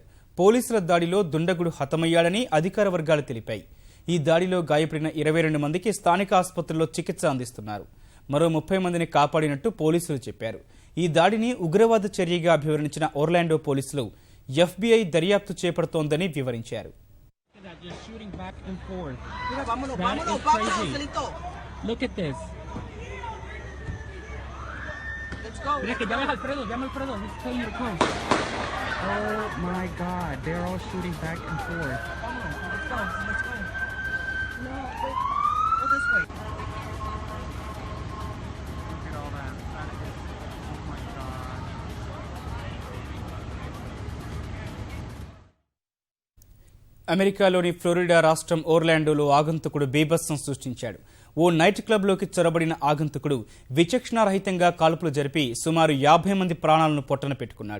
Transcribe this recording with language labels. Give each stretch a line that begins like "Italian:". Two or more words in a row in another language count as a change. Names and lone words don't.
Telugu: పోలీసుల దాడిలో దుండగుడు హతమయ్యాడని అధికార వర్గాలు తెలిపాయి. ఈ దాడిలో గాయపడిన 22 మందికి స్థానిక ఆసుపత్రిలో చికిత్స అందిస్తున్నారు. మరో 30 మందిని కాపాడినట్టు పోలీసులు చెప్పారు. ఈ దాడిని ఉగ్రవాద చర్యగా అభివర్ణించిన ఓర్లాండో పోలీసులు FBI దర్యాప్తు చేపడుతోందని వివరించారు.
Spanish: Mira que llama Alfredo,
English: he's telling you to come. Oh my God, they're all shooting back and forth. Come on, let's go. No, wait, go this way. Look at all that. That is, oh my God.
Telugu: అమెరికాలోని ఫ్లోరిడా రాష్ట్రం ఓర్లాండోలో ఆగంతకుడు బీభత్సం సృష్టించాడు. ఓ
English: night clubలోకి
Telugu: చొరబడిన ఆగంతకుడు విచక్షణారహితంగా కాల్పులు జరిపి సుమారు 50 మంది ప్రాణాలను పొట్టన పెట్టుకున్నాడు.